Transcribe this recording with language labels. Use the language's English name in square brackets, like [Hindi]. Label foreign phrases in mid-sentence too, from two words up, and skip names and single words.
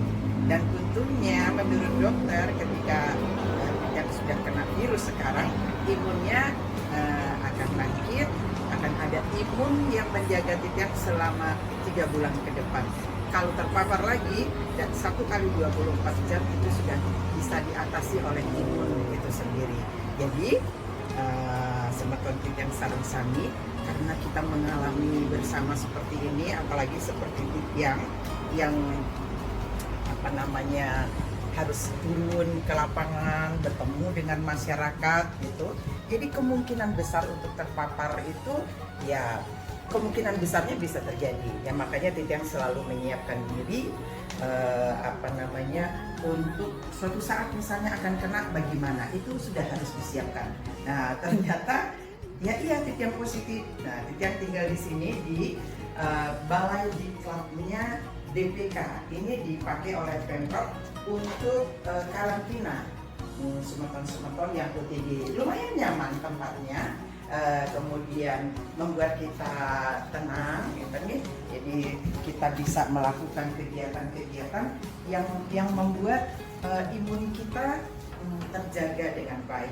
[Indonesian] Dan tentunya menurut dokter ketika Titiang sudah kena virus sekarang, imunnya akan bangkit, akan ada imun yang menjaga Titiang selama 3 bulan ke depan. Kalau terpapar lagi, dan 1 kali 24 jam itu sudah bisa diatasi oleh imun itu sendiri. Jadi, [Balinese] semeton Titiang sareng sami, [Indonesian] karena kita mengalami bersama seperti ini, apalagi seperti Titiang yang harus turun ke lapangan, bertemu dengan masyarakat gitu. Jadi kemungkinan besar untuk terpapar itu ya kemungkinan besarnya bisa terjadi. Ya makanya Titiang selalu menyiapkan diri untuk suatu saat misalnya akan kena bagaimana, itu sudah harus disiapkan. Nah, ternyata ya iya Titiang positif. Nah, Titiang tinggal di sini di balai diklabnya DPK. Ini dipakai oleh Pemprov untuk karantina semeton-semeton yang OTG. Lumayan nyaman tempatnya. Kemudian membuat kita tenang, jadi kita bisa melakukan kegiatan-kegiatan yang membuat imun kita terjaga dengan baik.